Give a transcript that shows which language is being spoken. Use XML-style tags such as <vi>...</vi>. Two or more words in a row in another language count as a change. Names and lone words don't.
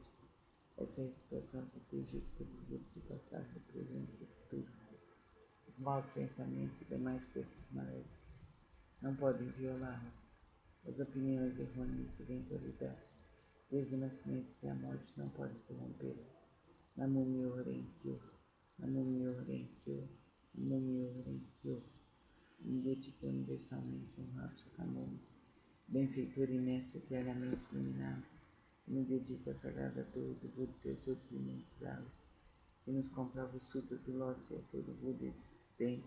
<pt>Essa é a situação protegida pelos Budas do passado, do presente e do futuro. Os maus pensamentos e demais forças maléficas não podem violá-la. As opiniões errôneas e eventualidades, desde o nascimento até a morte, não podem corrompê-la.</pt> <ja>南無妙蓮経、南無妙蓮経、南無妙蓮経.</ja> <pt>Me dedico universalmente a honrar Shakyamuni, benfeitor e mestre eternamente iluminado. Me dedico à sagrada torre do Buda e teus outros imensuráveis, que nos comprova o Sutra do Lótus e a todo Buda existente.</pt>